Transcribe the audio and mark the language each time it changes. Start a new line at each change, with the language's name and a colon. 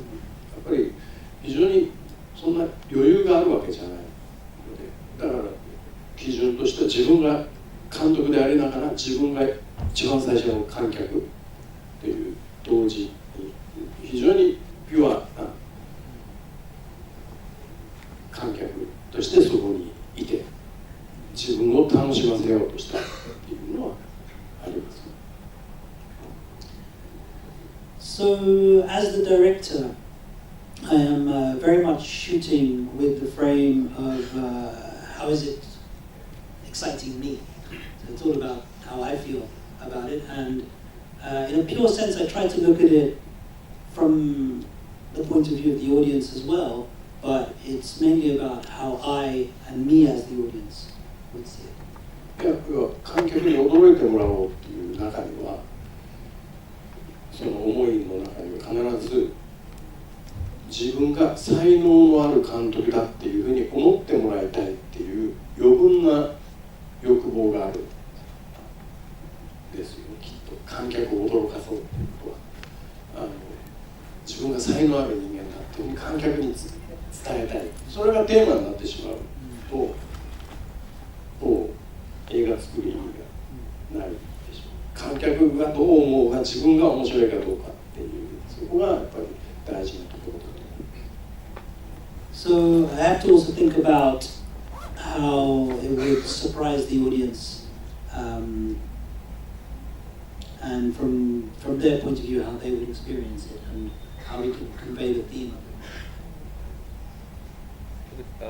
Japanese: やっぱり非常にそんな余裕があるわけじゃないので、だから基準としては自分が監督でありながら自分が一番最初の観客という同時に非常にピュアな観客としてそこにいて自分を楽しませようとしたっていうのはあります。
English: So as the director, I am very much shooting with the frame of how is it exciting me. So it's all about how I feel about it, and in a pure sense I try to look at it from the point of view of the audience as well, but it's mainly about how I and me as the audience would see it.
Japanese: いや、観客に驚いてもらおうっていう中にはその思いの中には必ず自分が才能のある監督だっていうふうに思ってもらいたいっていう余分な欲望があるんですよ、きっと。観客を驚かそうっていうことは自分が才才能ある人間だっていうふうに観客に伝えたい、それがテーマになってしまうともう映画作る意味がないでしょう。観客がどう思うが自分が面白いかどうかっていう、そこがやっぱり大事なところだと思います。
English: So I have to also think about how it would surprise the audience, and from their point of view, how they would experience it and how we could convey the theme of it.